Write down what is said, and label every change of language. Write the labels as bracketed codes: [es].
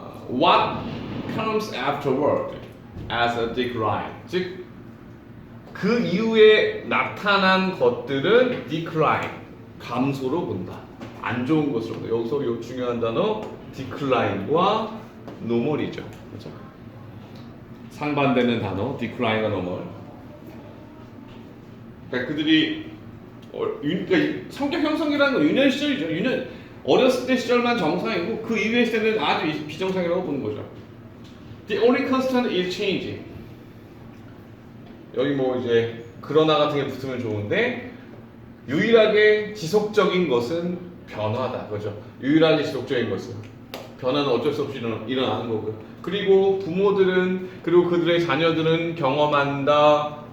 [en] What comes afterward as a decline. [ko] 즉, 그 이후에 나타난 것들은 decline, 감소로 본다. 안 좋은 것으로 본다. 여기서 요 중요한 단어 decline과 normal이죠. 그렇죠? 상반되는 단어 decline과 normal. 그러니까 그들이 그러니까 성격 형성이라는 건 유년 시절이죠. 어렸을 때 시절만 정상이고 그 이후의 시대는 아주 비정상이라고 보는 거죠. [en] The only constant is change. [ko] 여기 뭐 이제 그러나 같은 게 붙으면 좋은데 유일하게 지속적인 것은 변화다. 그죠? 유일하게 지속적인 것은 변화는 어쩔 수 없이 일어나는 거고요. 그리고 부모들은 그리고 그들의 자녀들은 경험한다.